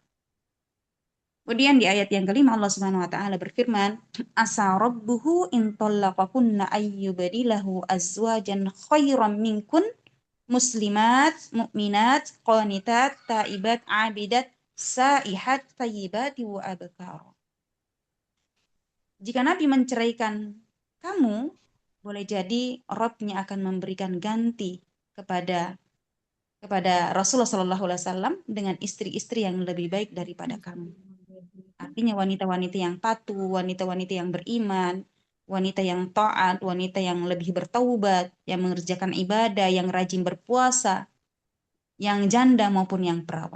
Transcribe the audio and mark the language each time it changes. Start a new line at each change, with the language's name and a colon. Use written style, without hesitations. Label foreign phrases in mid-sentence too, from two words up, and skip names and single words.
Indonesian: Kemudian di ayat yang kelima Allah
Arabic: سبحانه وتعالى
Indonesian: berfirman,
Arabic: عسى ربه إن طلقكن أن يبدله أزواجا خيرا منكن مسلمات مؤمنات قانتات تائبات عابدات سائحات ثيبات وأبكارا.
Indonesian: Jika Nabi menceraikan kamu, boleh jadi Rabb-nya akan memberikan ganti kepada Rasulullah
Arabic: صلى الله عليه وسلم
Indonesian: dengan istri-istri yang lebih baik daripada kamu. Artinya wanita-wanita yang patuh, wanita-wanita yang beriman, wanita yang taat, wanita yang lebih bertaubat, yang mengerjakan ibadah, yang rajin berpuasa, yang janda maupun yang perawan.